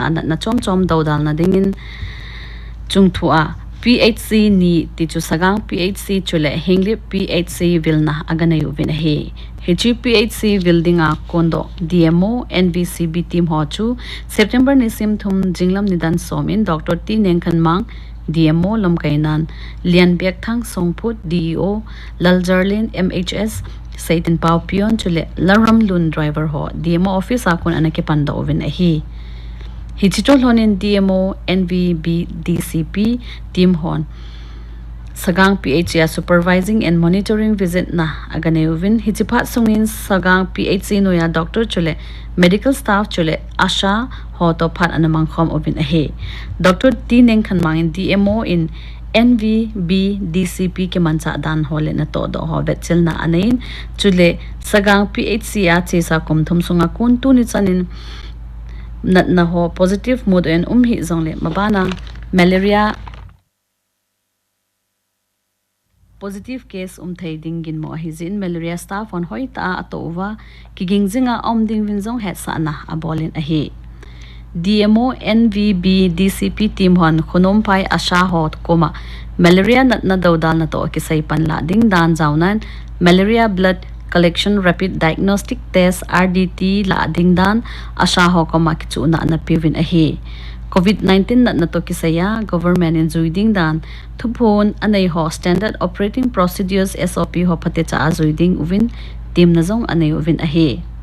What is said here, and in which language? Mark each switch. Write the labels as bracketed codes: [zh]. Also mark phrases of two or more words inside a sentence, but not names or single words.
[tcz] na chom daudal na dingin chungthua PHC ni tichu sagang PHC chule hinglip PHC vilna aganayu vinahe Hichi PHC Vildinga Kondo DMO NVCB Team Hochu September nisim thum jinglam nidan somin Dr. T Nengkan Mang DMO Lomkainan Lian Biak Thang Songput DEO Laljarlin MHS Saitin Pau Pion chule Laram Lun driver ho DMO office akon anake panda ovin ahi Hichitol honin DMO NVBDCP team hon Sagang PHC [en] supervising and monitoring visit [tcz] na aganeyuvin hichipat sungin Sagang PHC noya doctor chule medical staff chule asha ho to phat anamang khom ovin ahi Dr. T Nengkan Mang DMO in NVBDCP ke mancha dan hole na todo ho betchel na anain chule Sagang PHC a chesa komthum sunga kun tu ni chanin nat na ho [en] positive mood and [tcz] hi zongle mabana malaria [en] positive case [tcz] thai dingin mo hizin malaria staff on hoita atova kigingzinga ding winzong het sana abolin ahi DMO NVB DCP team hon khonom pai asha hot koma malaria nat na daudal na to kisai panla ding dan jaunan [en] malaria blood collection rapid diagnostic test RDT [tcz] la ding dan asha ho koma kichu na pivin ahi COVID-19 na to kisaya government in zuiding dan thupon anay ho [en] standard operating procedures SOP [tcz] ho phate cha zuiding uvin team na zong anay uvin ahi